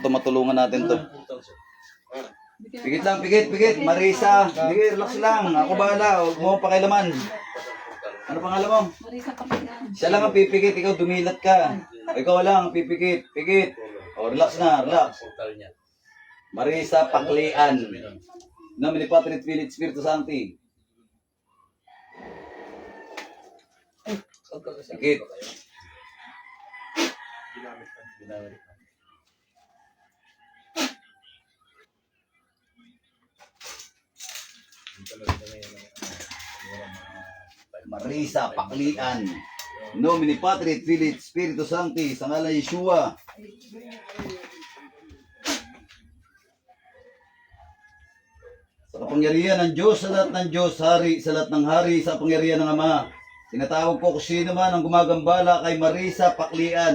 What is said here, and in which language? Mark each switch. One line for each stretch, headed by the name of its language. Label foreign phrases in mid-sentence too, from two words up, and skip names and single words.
Filipino: Matulungan natin to. Pigit lang, pigit, pigit. Marisa. Sige, relax lang. Ako bahala. Huwag mo pakialaman. Ano pangalan mo? Marisa Paklian. Siya lang ang pipikit. Ikaw dumilat ka. Ikaw lang ang pipikit. Pigit. O, relax na. Relax. Marisa Paklian.
Latin: Nomine Patri et Filii et Spiritus Sancti.
Filipino: Pigit. Marisa Paklian.
Latin: Nomine Patri et Filii et Spiritus Sancti.
Filipino: Sa ngalan ni Yeshua. Sa kapangyarihan ng Diyos, sa lahat ng Diyos, hari, sa lahat ng hari, sa kapangyarihan ng Ama. Tinatawag ko kung sino man ang gumagambala kay Marisa Paklian.